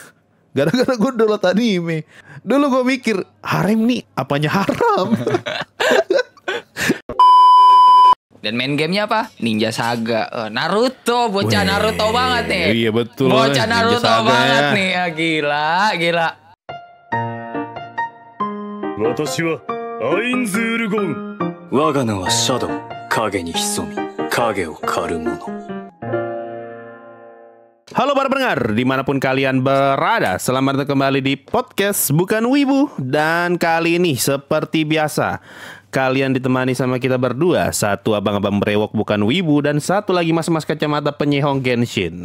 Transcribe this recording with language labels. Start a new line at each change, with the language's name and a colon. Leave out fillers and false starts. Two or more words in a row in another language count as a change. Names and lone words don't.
Indonesian: Gara-gara gue download anime. Dulu gue mikir, harem nih apanya haram? Dan main gamenya apa? Ninja Saga. Naruto, bocah Naruto banget nih. Iya betul. Bocah Naruto banget ya. nih. Gila.
Japanese: 私はアインズールゴン。我が名はシャドウ。影に潜み、影を狩る者。
Indonesian: Halo para pendengar, dimanapun kalian berada, selamat datang kembali di podcast Bukan Wibu. Dan kali ini seperti biasa, kalian ditemani sama kita berdua. Satu abang-abang brewok bukan wibu, dan satu lagi mas-mas kacamata penyihong Genshin.